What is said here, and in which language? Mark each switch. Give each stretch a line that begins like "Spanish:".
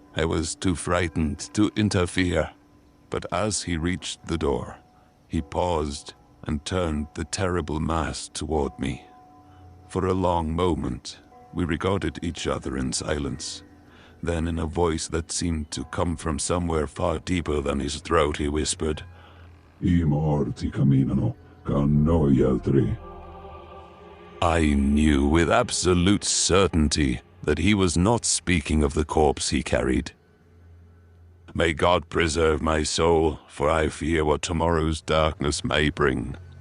English: I was too frightened to interfere. But as he reached the door, he paused and turned the terrible mask toward me. For a long moment, we regarded each other in silence. Then, in a voice that seemed to come from somewhere far deeper than his throat, he whispered,
Italian: I morti camminano, con noi altri.
English: I knew with absolute certainty that he was not speaking of the corpse he carried. May God preserve my soul, for I fear what tomorrow's darkness may bring.